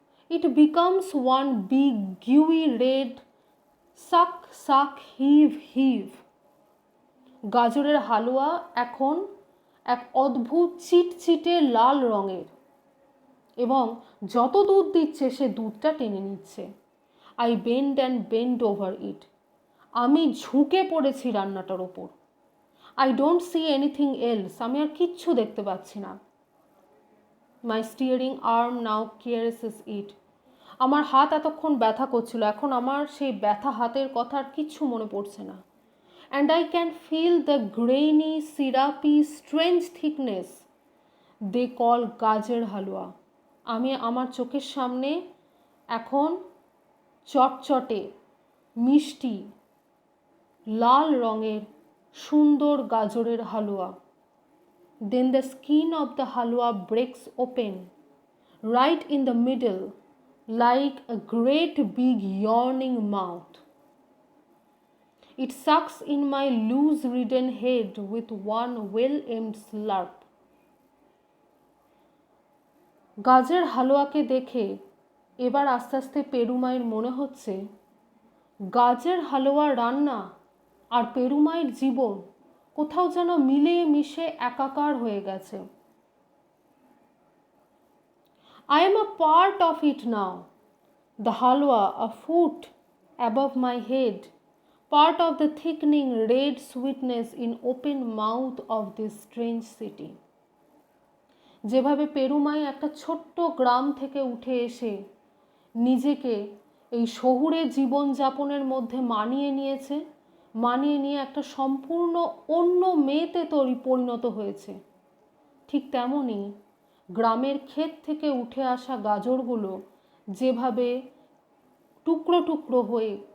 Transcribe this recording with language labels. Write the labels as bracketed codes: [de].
[en] It becomes one big gooey red suck suck heave heave. [bn] গাজরের হালুয়া এখন এক অদ্ভুত চিটচিটে লাল রঙের, এবং যত দুধ দিচ্ছে সে দুধটা টেনে নিচ্ছে। [en] I bend and bend over it. [bn] আমি ঝুঁকে পড়েছি রান্নাটার ওপর। [en] I don't see anything else. [bn] আমি আর কিচ্ছু দেখতে পাচ্ছি না। [en] My steering arm now caresses it. [bn] আমার হাত এতক্ষণ ব্যথা করছিল, এখন আমার সেই ব্যথা হাতের কথা আর কিচ্ছু মনে পড়ছে না। [en] And I can feel the grainy, syrupy, strange thickness they call gajar halwa. [bn] আমি আমার চোখের সামনে এখন চটচটে, মিষ্টি, লাল রঙের সুন্দর গাজরের হালুয়া। [en] Then the skin of the halwa breaks open right in the middle like a great big yawning mouth. It sucks in my loose ridden head with one well-aimed slurp. [bn] গাজর হালুয়াকে দেখে এবার আস্তে আস্তে পেরুমাইয়ের মনে হচ্ছে গাজর হালুয়া রান্না আর পেরুমাইয়ের জীবন কোথাও যেন মিলে মিশে একাকার হয়ে গেছে। [en] I am a part of it now. The halwa a foot above my head, part of the thickening red sweetness in open mouth of this strange city. [bn] যেভাবে পেরুমাই একটা ছোট্ট গ্রাম থেকে উঠে এসে নিজেকে এই শহুরে জীবনযাপনের মধ্যে মানিয়ে নিয়েছে, মানিয়ে নিয়ে একটা সম্পূর্ণ অন্য মেয়েতে পরিণত হয়েছে, ঠিক তেমনই গ্রামের ক্ষেত থেকে উঠে আসা গাজরগুলো যেভাবে টুকরো টুকরো হয়ে